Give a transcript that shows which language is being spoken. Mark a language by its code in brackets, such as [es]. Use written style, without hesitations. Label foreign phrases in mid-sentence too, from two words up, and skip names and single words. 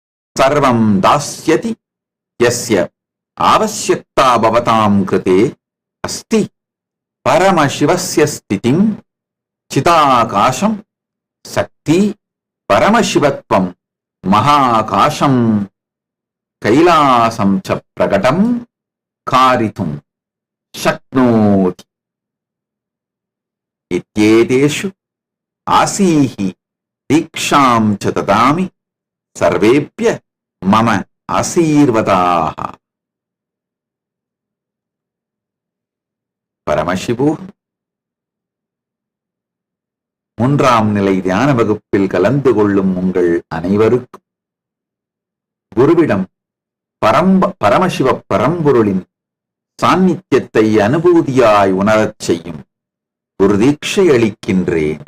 [sa] सर्वं दास्यति यस्य आवश्यकता भवतां कृते अस्ति परमशिवस्य स्थितिं चिदाकाशं शक्तिं परमशिवत्वं महाकाशं कैलासं च प्रकटं कारयितुं शक्नोति इत्येतेषु आशिषं दीक्षां च ददामि सर्वेभ्यः मम आशीर्वादः. [ta] பரமசிவோ மூன்றாம் நிலை தியான வகுப்பில் கலந்து கொள்ளும் உங்கள் அனைவருக்கும் குருவிடம் பரமசிவ பரம்பொருளின் சாநித்தியத்தை அனுபூதியாய் உணரச் செய்யும் ஒரு தீட்சை அளிக்கின்றேன்.